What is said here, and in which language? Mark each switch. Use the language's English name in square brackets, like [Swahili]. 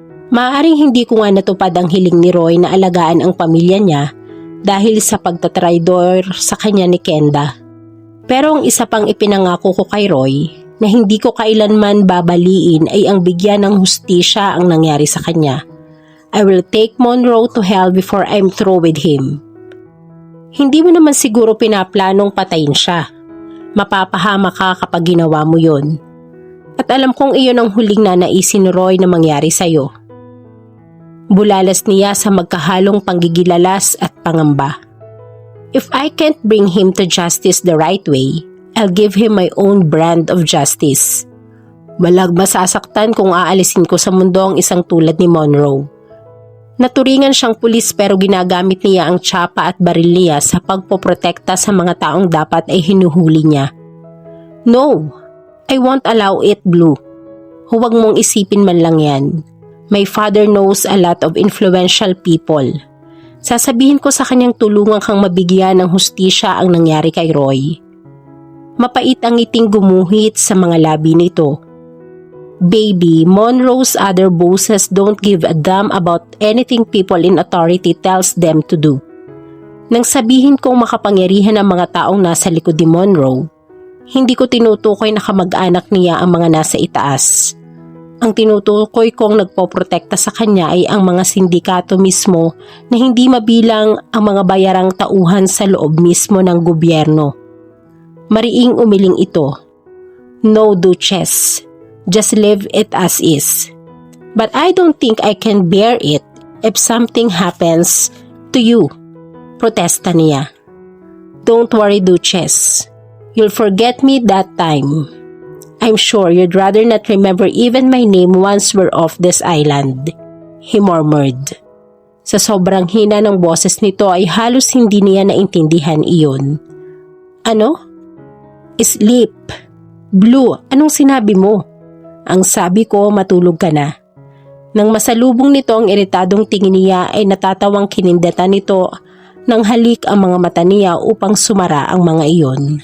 [Filipino] Maaaring hindi ko nga natupad ang hiling ni Roy na alagaan ang pamilya niya dahil sa pagtatraidor sa kanya ni Kenda. Pero ang isa pang ipinangako ko kay Roy na hindi ko kailanman babaliin ay ang bigyan ng hustisya ang nangyari sa kanya. [English] I will take Monroe to hell before I'm through with him. [Filipino] Hindi mo naman siguro pinaplanong patayin siya. Mapapahama ka kapag ginawa mo yon. At alam kong iyon ang huling nanaisin ni Roy na mangyari sa'yo. Bulalas niya sa magkahalong panggigilalas at pangamba. [English] If I can't bring him to justice the right way, I'll give him my own brand of justice. [Filipino] Walang masasaktan kung aalisin ko sa mundo ang isang tulad ni Monroe. Naturingan siyang pulis pero ginagamit niya ang tsapa at baril niya sa pagpoprotekta sa mga taong dapat ay hinuhuli niya. [English] No, I won't allow it, Blue. [Filipino] Huwag mong isipin man lang yan. [English] My father knows a lot of influential people. [Filipino] Sasabihin ko sa kanyang tulungan kang mabigyan ng hustisya ang nangyari kay Roy. Mapait ang ngiting gumuhit sa mga labi nito. [English] Baby, Monroe's other bosses don't give a damn about anything people in authority tells them to do. [Filipino] Nang sabihin kong makapangyarihan ang mga taong nasa likod ni Monroe, hindi ko tinutukoy na kamag-anak niya ang mga nasa itaas. Ang tinutukoy kong nagpoprotekta sa kanya ay ang mga sindikato mismo na hindi mabilang ang mga bayarang tauhan sa loob mismo ng gobyerno. Mariing umiling ito. [English] No, Duchess. Just leave it as is. But I don't think I can bear it if something happens to you. [Filipino] Protesta niya. [English] Don't worry, Duchess. You'll forget me that time. I'm sure you'd rather not remember even my name once we're off this island, he murmured. [Filipino] Sa sobrang hina ng boses nito ay halos hindi niya naintindihan iyon. Ano? [English] Sleep. [Filipino] Blue, anong sinabi mo? Ang sabi ko, matulog ka na. Nang masalubong nito ang iritadong tingin niya ay natatawang kinindatan nito nang halik ang mga mata niya upang sumara ang mga iyon.